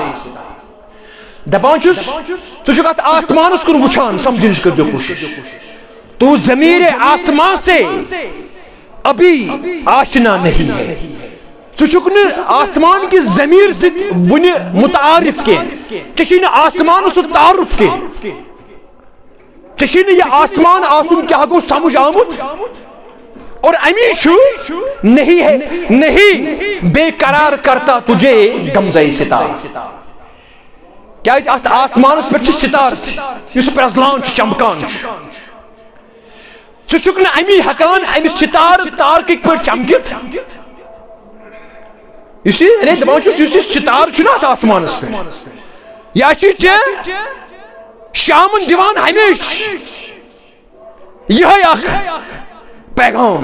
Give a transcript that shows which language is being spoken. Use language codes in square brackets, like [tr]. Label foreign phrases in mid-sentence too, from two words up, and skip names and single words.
[ks] دپان چھس تو چھک ات آسمانس کن وچھان سمجھنچ کر جو کوشش. [ur] تو ضمیر آسمان سے ابھی آشنا نہیں ہے. [ks] ژٕ چھُکھ نہٕ [ur] آسمان کی ضمیر [ks] سۭتۍ وُنہِ متعارف کینٛہہ, ژےٚ چھُے نہٕ آسمانس سُہ تعارف کینٛہہ, ژےٚ چھُے نہٕ یہِ آسمان آسُن کیٛاہ گوٚو سمجھ آمُت. [ur] اور امی چھُ نہیں ہے, نہیں بے قرار کرتا تجھے غمزے ستار. [ks] کیٛازِ اتھ آسمانس پٮ۪ٹھ چھِ ستار یُس پرٛزلان چھُ چمکان چھُ. ژٕ چھُکھ نہٕ امی ہٮ۪کان امہِ ستار تارکٕکۍ پٲٹھۍ چمکِتھ. یُس یہِ دپان چھُس یُس یہِ ستار چھُ نا اتھ آسمانس پٮ۪ٹھ یا چھُے ژےٚ شامن دِوان ہمیشہ یِہوٚے اکھ پیغام.